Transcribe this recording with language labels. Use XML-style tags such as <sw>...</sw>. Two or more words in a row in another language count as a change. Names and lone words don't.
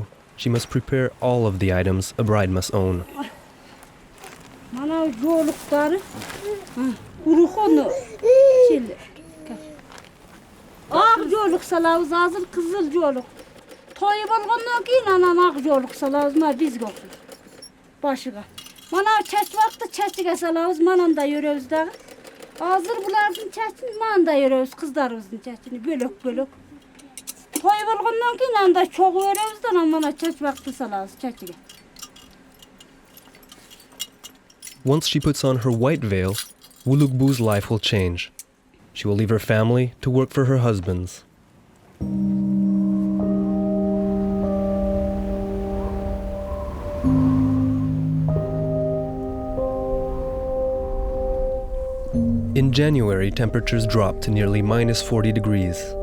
<en>She must prepare all of the items a bride must own.</en> <ky>жолуктары. Урухону. Ақ жолук салабыз, азыр кызыл жолук. Той болгондон кийин анан ак жолук салабыз, мына бизге окшош. Башыга. Мана чач вакытта чачыга салабыз, мананда өрөбүз дагы. Азыр булардын чачын манда өрөбүз, кыздарыбыздын чачыны бөлөк-бөлөк. Той болгондон кийин анда чогуп өрөбүз да, анан мана чач вакытта салабыз чачыга.</ky> <en>Once she puts on her white veil, Ulugbu's life will change. She will leave her family to work for her husbands. In January, temperatures drop to nearly minus 40 degrees.</en>